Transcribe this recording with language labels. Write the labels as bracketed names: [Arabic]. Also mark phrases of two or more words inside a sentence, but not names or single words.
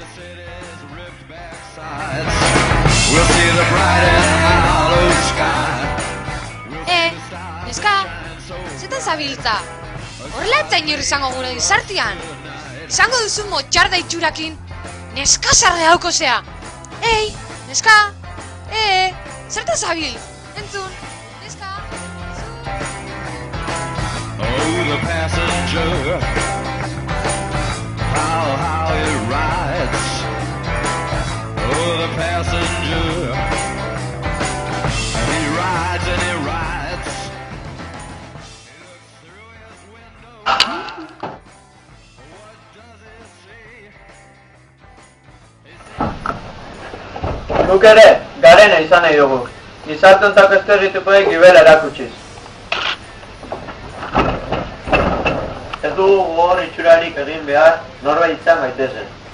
[Basque] Neska, zetan zabiltza? Horrela etzain hori izango gure gizartian. Izango duzu motxarda itxurakin, neska sarre hauko zea. Ei, neska, zertan zabil? Entzun, neska, [English] Oh, the passenger, how it rides. Oh, the passenger, he rides and he rides. [Basque] Guk ere, garena izan nahi dugu. Gizarteontzako estereotipoek gibela erakutsiz. Ez dugu gogor itxurarik egin behar, norbait izan gaitezen.